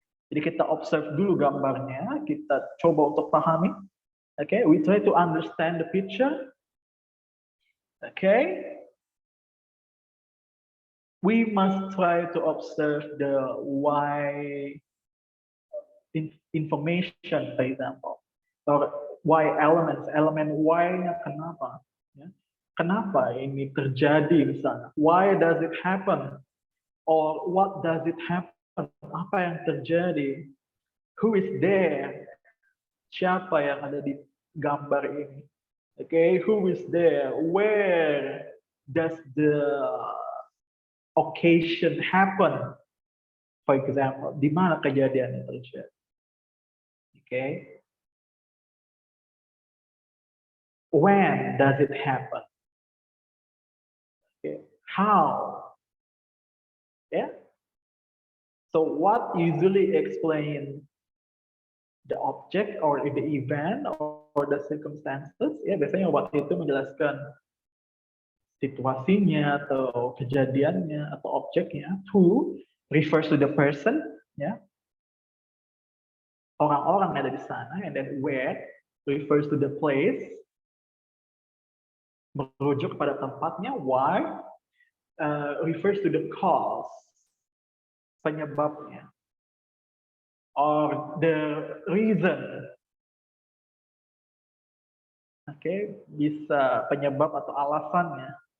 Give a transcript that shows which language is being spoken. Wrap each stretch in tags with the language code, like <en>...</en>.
<id>Jadi kita observe dulu gambarnya, kita coba untuk pahami.</id> <en>Okay, we try to understand the picture. Okay, we must try to observe the why information, for example, or why elements,</en> <id>element why-nya kenapa, ya? Kenapa ini terjadi misalnya?</id> <en>Why does it happen? Or what does it happen?</en> <id>Apa yang terjadi?</id> <en>Who is there?</en> <id>Siapa yang ada di gambar ini?</id> <en>Okay, who is there? Where does the occasion happen? For example,</en> <id>di mana kejadian itu terjadi? Okay.</id> <en>When does it happen? Okay. How? Yeah. So what usually explain the object or the event or the circumstances?</en> <id>Ya, biasanya what itu menjelaskan situasinya atau kejadiannya atau objeknya.</id> <en>Who refers to the person, ya.</en> <id>Orang-orang yang ada di sana,</id> <en>and then where refers to the place,</en> <id>merujuk pada tempatnya.</id> <en>Why refers to the cause, penyebabnya, or the reason.</en> <id>Okay, bisa penyebab atau alasannya.</id>